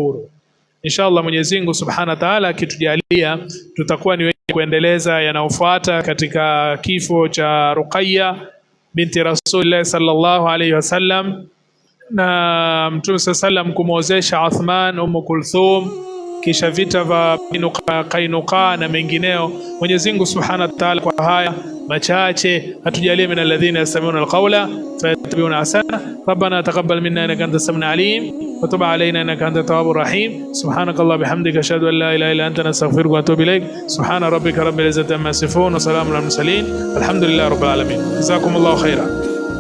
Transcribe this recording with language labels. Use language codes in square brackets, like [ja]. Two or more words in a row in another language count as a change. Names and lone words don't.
[sw] Inshallah Mwenyezi Mungu [ar] سبحانه وتعالى [sw] akitujalia tutakuwa ni wenye kuendeleza yanayofuata katika kifo cha Ruqayya binti [ar] رسول الله صلى الله عليه وسلم, [sw] na Mtume sallam kumwozesha Uthman Kulthum, kisha vita vya Qainuqa na mengineo. Mwenyezi Mungu [ar] سبحانه وتعالى [sw] kwa haya machache atujalie [ar] من الذين يستمعون القول فيتبعون أحسنه. ربنا تقبل منا إنك أنت السميع العليم وتب علينا إنك أنت التواب الرحيم. سبحانك الله بحمدك أشهد أن لا إله إلا أنت أستغفرك وأتوب إليك. سبحان ربك رب العزة عما يصفون وسلام على المرسلين والحمد لله رب العالمين. جزاكم الله خيرا.